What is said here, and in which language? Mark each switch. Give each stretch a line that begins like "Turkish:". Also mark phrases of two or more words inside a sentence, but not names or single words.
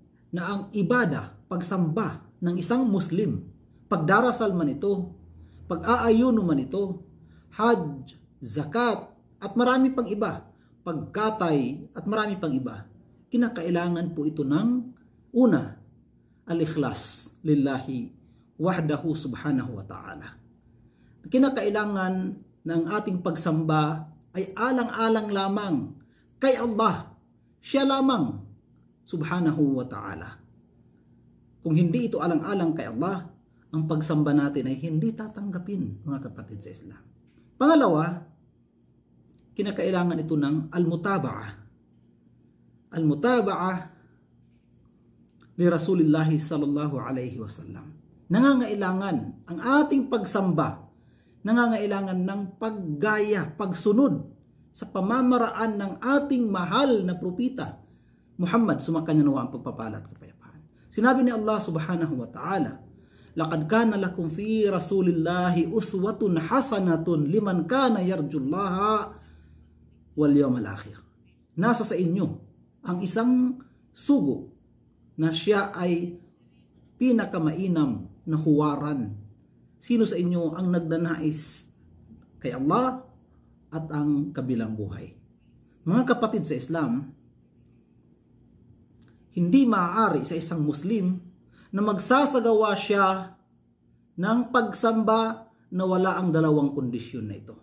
Filipino: na ang ibada, pagsamba ng isang Muslim, pagdarasal man ito, pag-aayuno man ito, hajj, zakat, at marami pang iba, pagkatay, at marami pang iba, kinakailangan po ito ng una,
Arabic: الإخلاص لله وحده سبحانه وتعالى.
Filipino: Kinakailangan na ang ating pagsamba ay alang-alang lamang kay Allah, siya lamang
Arabic: سبحانه وتعالى.
Filipino: Kung hindi ito alang-alang kay Allah, ang pagsamba natin ay hindi tatanggapin, mga kapatid sa Islam. Pangalawa, kinakailangan ito ng al-mutaba'ah.
Arabic: Al-mutaba'ah ni رسول الله صلى الله عليه وسلم.
Filipino: Nangangailangan ang ating pagsamba, nangangailangan ng paggaya, pagsunod sa pamamaraan ng ating mahal na propeta, Muhammad, sumakanya nawa ang pagpapala at kapayapaan. Sinabi ni
Arabic: Allah سبحانه وتعالى لقد كان لكم في رسول الله أسوة حسنة لمن كان يرجو الله واليوم الآخر.
Filipino: Nasa sa inyo ang isang sugo na siya ay pinakamainam na huwaran. Sino sa inyo ang nagdanais kay Allah at ang kabilang buhay? Mga kapatid sa Islam, hindi maaari sa isang Muslim na magsasagawa siya ng pagsamba na wala ang dalawang kondisyon na ito.